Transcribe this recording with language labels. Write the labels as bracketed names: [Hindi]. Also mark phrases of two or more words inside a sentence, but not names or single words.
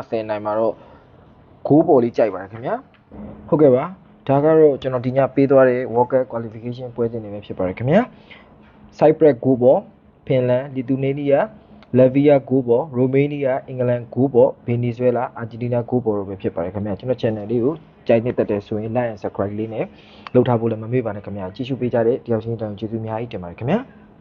[Burmese] 20 နိုင်မှာတော့ဂိုးပေါ်လေးကြိုက်ပါတယ်ခင်ဗျာဟုတ်ကဲ့ပါဒါကတော့ကျွန်တော်ဒီညပေးသွားတဲ့ World Cup Qualification ပွဲစဉ်တွေပဲဖြစ်ပါတယ်ခင်ဗျာ Cyprus ဂိုးပေါ်ဖင်လန်လီသူနေနီးယားလက်ဗီးယားဂိုးပေါ်ရိုမေးနီးယားအင်္ဂလန်ဂိုးပေါ်ဗင်နီဇွဲလားအာဂျင်တီးနားဂိုးပေါ်တို့ပဲဖြစ်ပါတယ်ခင်ဗျာကျွန်တော် channel လေးကိုကြိုက်နေတဲ့တဲ့ဆိုရင် [English] like and subscribe [Burmese] လေးနဲ့လုပ်ထားဖို့လည်းမမေ့ပါနဲ့ခင်ဗျာကြည့်ရှုပေးကြတဲ့တယောက်ချင်းတောင်ကျေးဇူးအများကြီးတင်ပါတယ်ခင်ဗျာ